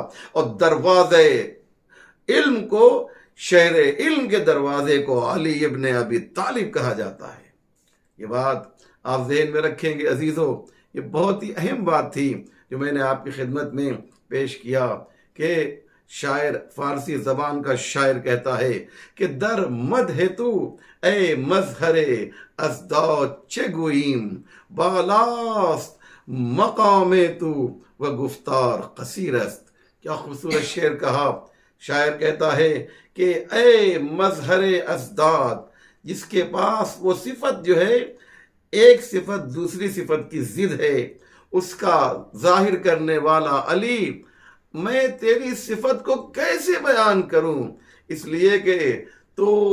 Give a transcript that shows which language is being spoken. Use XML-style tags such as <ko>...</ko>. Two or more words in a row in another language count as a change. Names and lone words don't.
<ur>اور دروازے علم کو، شہر علم کے دروازے کو علی ابن ابی طالب کہا جاتا ہے۔ یہ بات آپ ذہن میں رکھیں گے عزیزو، یہ بہت ہی اہم بات تھی جو میں نے آپ کی خدمت میں پیش کیا کہ شاعر، فارسی زبان کا شاعر کہتا ہے کہ</ur> <fa>در مدح تو اے مظہر ازداد چه گوییم، بالاست مقام تو و گفتار قصیر است۔</fa> <ur>کیا خوبصورت شعر کہا۔ شاعر کہتا ہے کہ اے مظہر ازداد، جس کے پاس وہ صفت جو ہے ایک صفت دوسری صفت کی ضد ہے، اس کا ظاہر کرنے والا علی، میں تیری صفت کو کیسے بیان کروں، اس لیے کہ تو</ur>